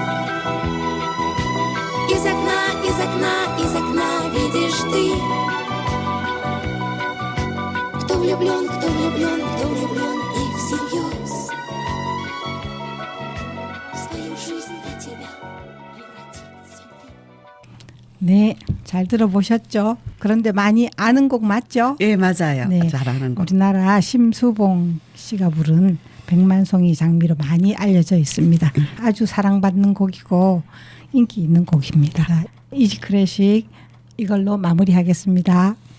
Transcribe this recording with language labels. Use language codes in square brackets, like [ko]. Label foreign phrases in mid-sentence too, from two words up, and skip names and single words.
[ru] Из окна, из окна видишь ты. Кто влюблен, кто влюблен, кто влюблен и всерьез свою жизнь для тебя превратит в цветы. [ko] 네, 잘 들어보셨죠? 그런데 많이 아는 곡 맞죠? 예, 맞아요. 네. 잘하는 거. 우리나라 심수봉 씨가 부른 백만송이 장미로 많이 알려져 있습니다. 아주 사랑받는 곡이고 인기 있는 곡입니다. 이지 클래식 이걸로 마무리하겠습니다.